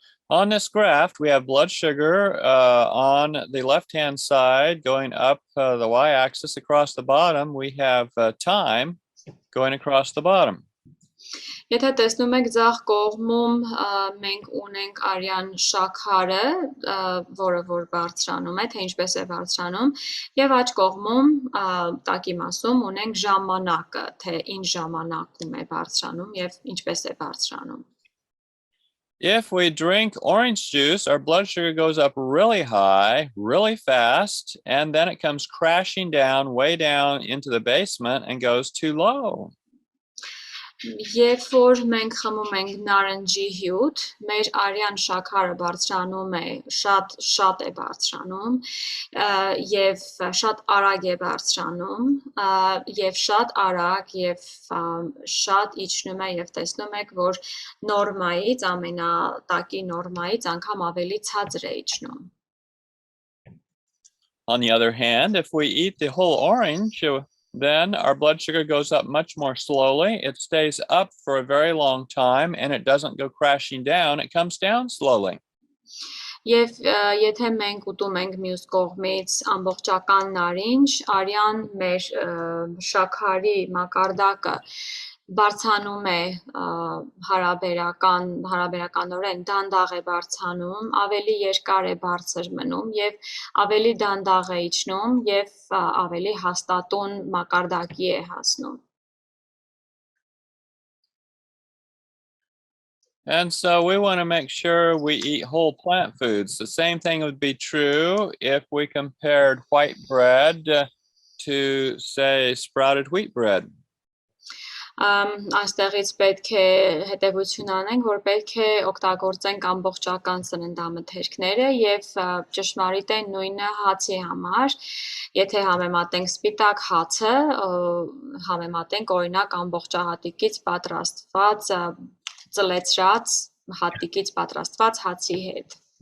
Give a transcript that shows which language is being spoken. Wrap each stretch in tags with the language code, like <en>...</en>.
<en>On this graph, we have blood sugar on the left-hand side going up the y-axis across the bottom. We have time going across the bottom.</en> <hy>Եթե տեսնում եք ձախ կողմում մենք ունենք արյան շաքարը, որը որ բարձրանում է, թե ինչպես է բարձրանում, եւ աջ կողմում տակի մասում ունենք ժամանակը, թե ինչ ժամանակում է բարձրանում եւ ինչպես է բարձրանում.</hy> <en>If we drink orange juice, our blood sugar goes up really high, really fast, and then it comes crashing down, way down into the basement and goes too low.</en> <hy>Երբ որ մենք խմում ենք նարնջի հյութ, մեր արյան շաքարը բարձրանում է, շատ է բարձրանում, եւ շատ արագ է բարձրանում, եւ շատ արագ եւ շատ իջնում է եւ տեսնում եք, որ նորմայից, ամենատակի նորմայից անգամ ավելի ցածր է իջնում.</hy> <en>On the other hand, if we eat the whole orange, then our blood sugar goes up much more slowly. It stays up for a very long time and it doesn't go crashing down. It comes down slowly.</en> <hy>Եվ եթե մենք ուտում ենք մյուս կողմից ամբողջական նարինջ, արյան մեր շաքարի մակարդակը բարձրանում է հարաբերականորեն դանդաղ է բարձրանում, ավելի երկար է բարձր մնում եւ ավելի դանդաղ է իջնում եւ ավելի հաստատուն մակարդակի է հասնում.</hy> <en>And so we want to make sure we eat whole plant foods. The same thing would be true if we compared white bread to, say, sprouted wheat bread.</en> <hy>Այստեղից պետք է հետևություն անենք, որ պետք է օգտագործենք ամբողջական սննդամթերքները եւ ճշմարիտ է նույնը հացի համար, եթե համեմատենք սպիտակ հացը, համեմատենք օրինակ ամբողջահատիկից պատրաստված ծլեցրած հատիկից պատրաստված հացի հետ.</hy>